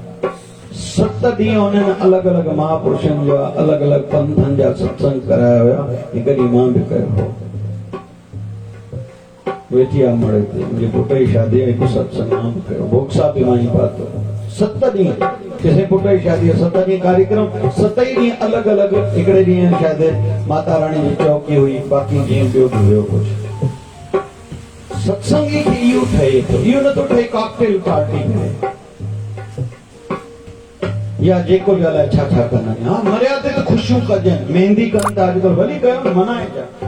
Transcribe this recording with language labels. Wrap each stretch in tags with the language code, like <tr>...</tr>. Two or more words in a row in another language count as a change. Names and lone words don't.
<sd>7 ॾींहं हुननि अलॻि अलॻि महापुरुषनि जा अलॻि अलॻि पंथनि जा सत्संग कराया हुया। हिकु ॾींहुं मां बि कयो हो। वेठी आहे अमड़ ते, मुंहिंजे पुट जी शादी हिकु सत्संग मां बि कयो, भोगसा बि मां ई पातो। 7 ॾींहं किसे पुट जी शादी, 7 ॾींहं कार्यक्रम, 7 ई ॾींहं अलॻि अलॻि। हिकिड़े ॾींहं शायदि माता रानी जी चौकी हुई, बाक़ी जीअं ॿियो बि हुयो कुझु। सत्संगी खे इहो ठहे थो, इहो नथो ठहे</sd> <en>cocktail party</en> <sd>में या जेको बि अलाए छा छा कंदा आहिनि। हा, मर्यादा ते ख़ुशियूं कजनि, मेहंदी कनि था अॼुकल्ह, भली कयो न, मनाइजा।</sd>